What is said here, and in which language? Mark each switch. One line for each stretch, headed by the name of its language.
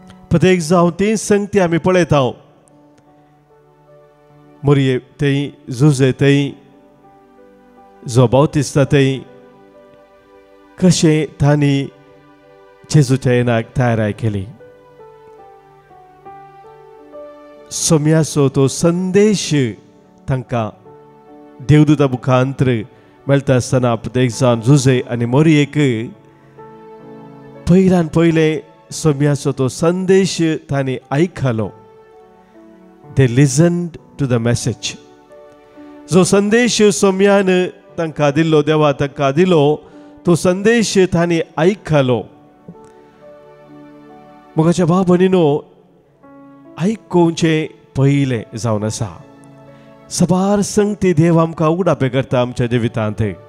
Goan Konkani: प्रत्येक जावं ती संगती आमी पळयता. मोरये थंय, जुजे थंय, जो बावतिस्ता थंय, कशें तांणी जेजूच्या येण्याक तयाराय केली. सोम्याचो तो संदेश तांकां देवदूता मुखांतर मेळटा आसतना प्रत्येक जावन जुजे आनी मोरयेक पयल्यान पयलें सोम्याचो तो संदेश तांणी आयकलो.
English: They listened to the message.
Goan Konkani: जो संदेश सोम्यान तांकां दिल्लो, देवा तांकां दिलो, तो संदेश तांणी आयकलो. मोगाच्या भाव भयणीनो, आयकोवचें पयलें जावन आसा. सबार संगती देव आमकां उगडापे करता आमच्या जिवितांत.